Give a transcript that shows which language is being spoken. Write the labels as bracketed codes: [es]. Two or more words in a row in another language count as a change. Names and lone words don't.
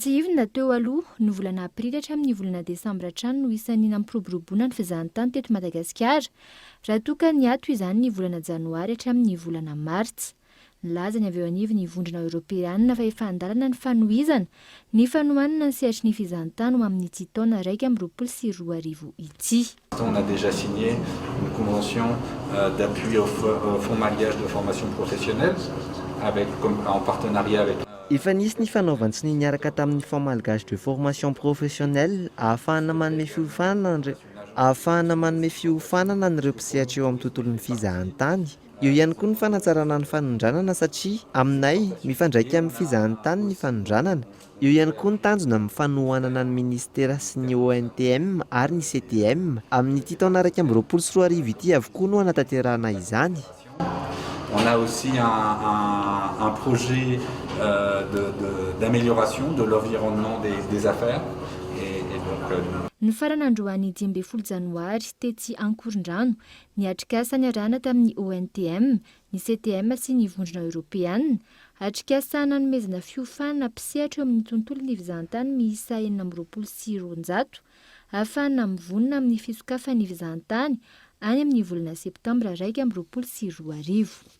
[mg] Tsy ivona teo aloha ny volana aprily hatramin'ny volana desambra hatrany no isan'ny nampiroboroboana ny fizahantany teto Madagasikara, raha toa ka ny ato izany ny volana janoary hatramin'ny volana martsa. Nilaza ny avy eo anivo ny vondrana Europeana fa efa andalana ny fanohizana ny fanohanana ny sehatry ny fizahantany ho amin'ity taona 2024 ity. [fr] On a déjà signé une convention d'appui au fonds mariage de formation professionnelle en partenariat avec [mg] efa nisy ny fanaovantsiny niaraka tamin'ny Fonds malgache de formation professionnelle ahafahana manome fiofanana n'ireo mpisehatra eo amin'ny tontolon'ny fizahantany. Eo ihany koa ny fanatsarana ny fanondranana satria aminay mifandraika amin'ny fizahantany ny fanondranana. Eo ihany koa ny tanjona amin'ny fanohanana ny ministera sy ny ONTM ary ny CTM amin'ity taona 2024 ity avokoa no anatanterahana izany. [fr] On a aussi un projet d'amélioration de l'environnement des affaires. [mg] Ny faran'androany 12 janoary tetsy Ankorondrano ny atrikasa niarahana tamin'ny ONTM, ny CTM sy ny vondrona Europeanina, atrikasa nanomezana fiofanana mpisehatra amin'ny tontolon'ny fizahantany miisa 420 ahafahana mivonona amin'ny fisokafan'ny fizahantany any amin'ny volana septambra 2024.